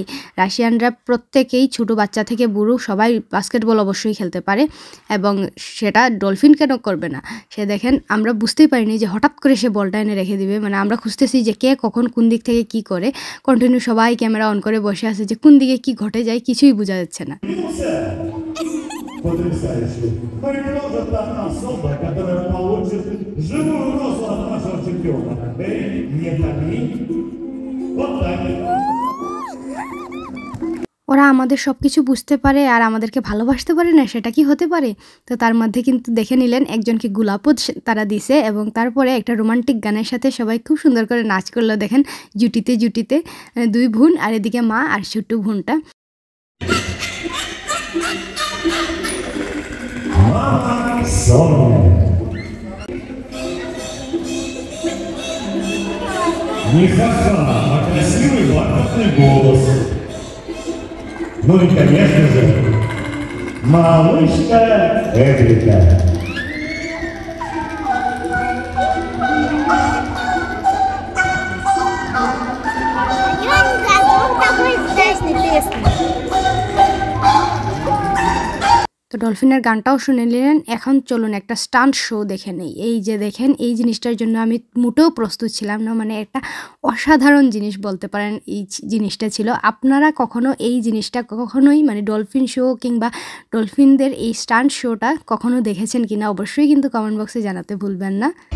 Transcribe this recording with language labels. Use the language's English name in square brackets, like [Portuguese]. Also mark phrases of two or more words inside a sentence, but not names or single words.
[Bangla] রাশিয়ানরা প্রত্যেকেই ছোটো বাচ্চা থেকে বুড়ো সবাই বাস্কেটবল অবশ্যই খেলতে পারে, এবং সেটা ডলফিন কেন করবে না। সে দেখেন আমরা বুঝতেই পারিনি যে হঠাৎ করে সে বলটা এনে রেখে দিবে। মানে আমরা খুঁজতেছি যে কে কখন কোন দিক থেকে কি করে। কন্টিনিউ সবাই ক্যামেরা অন করে বসে আছে যে কোন দিকে কি ঘটে যায় কিছুই বোঝা যাচ্ছে না। [Russian] Потрясающе. Предложит одна особа, которая получит живую розу от нашего чемпиона. Эй, не томи. Вот так. [Bangla] ওরা আমাদের সব কিছু বুঝতে পারে আর আমাদেরকে ভালোবাসতে পারে না, সেটা কি হতে পারে? তো তার মধ্যে কিন্তু দেখে নিলেন একজনকে গোলাপও তারা দিছে, এবং তারপরে একটা রোমান্টিক গানের সাথে সবাই খুব সুন্দর করে নাচ করলো। দেখেন জুটিতে জুটিতে 2 বোন, আর এদিকে মা আর ছোট্ট বোনটা। [Russian] Не хаха, а красивый бархатный голос. Ну и, конечно же, малышка Эврика. Я не знаю, он такой известный песня. [Bangla] তো ডলফিনের গানটাও শুনে নিলেন। এখন চলুন একটা [English] stunt show [Bangla] দেখে নেই। এই যে দেখেন, এই জিনিসটার জন্য আমি মোটেও প্রস্তুত ছিলাম না। মানে একটা অসাধারণ জিনিস বলতে পারেন এই জিনিসটা ছিল। আপনারা কখনো এই জিনিসটা কখনোই মানে [English] dolphin show [Bangla] কিংবা ডলফিনদের এই [English] stunt show [Bangla] কখনো দেখেছেন কিনা অবশ্যই কিন্তু [English] comment box [Bangla] জানাতে ভুলবেন না।